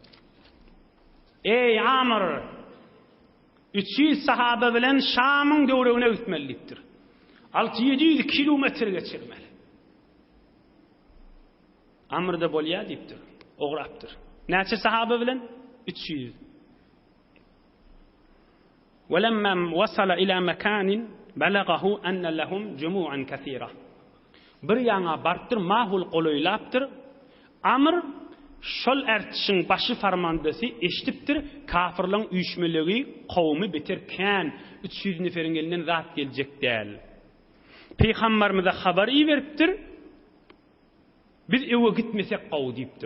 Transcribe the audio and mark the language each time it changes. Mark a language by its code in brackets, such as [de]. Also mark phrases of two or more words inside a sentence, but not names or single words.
[tk] Ey Amr, 300 sahaba bilen Şamyň döwregine gitmelidir. 600-700 kilometr geçirmeli. Amr da bolýa diýipdir. Ograpdyr. Näçe sahaba bilen? 300. [ar] وَلَمَّا وَصَلَ إِلَى مَكَانٍ بَلَغَهُ أَنَّ لَهُمْ جُمُوعًا كَثِيرًا. [tk] Bir ýaňa barpdyr, mahul golaýlapdyr. Amr şol ertişiň başı farmandasy eşitipdir, kafirlaryň üýşmeligi kowmy beterken 300 neferiň elinden zat geljek däl. Peygamberimize habar beripdir. Biz ewe gitmesek gowy diýipdir.